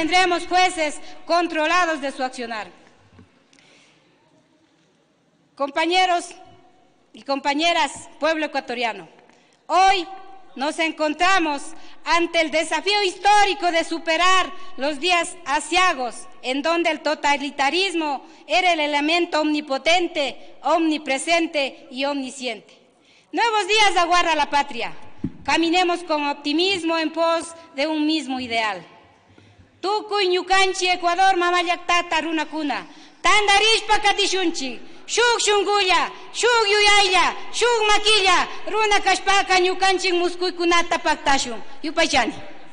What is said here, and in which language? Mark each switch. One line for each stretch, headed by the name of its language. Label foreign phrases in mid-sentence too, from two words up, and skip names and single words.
Spanish: tendremos jueces controlados de su accionar. Compañeros y compañeras, pueblo ecuatoriano, hoy nos encontramos ante el desafío histórico de superar los días aciagos en donde el totalitarismo era el elemento omnipotente, omnipresente y omnisciente. Nuevos días aguarda la patria. Caminemos con optimismo en pos de un mismo ideal.
Quechua: Tukuy ñukanchi Ecuador mamayactata runakuna, tandarishpa katishunchi, shuk shungulla, shuk yuyaylla, shuk maquilla, runa kashpaka ñukanchik muskuykunata paktashun. Yupaychani.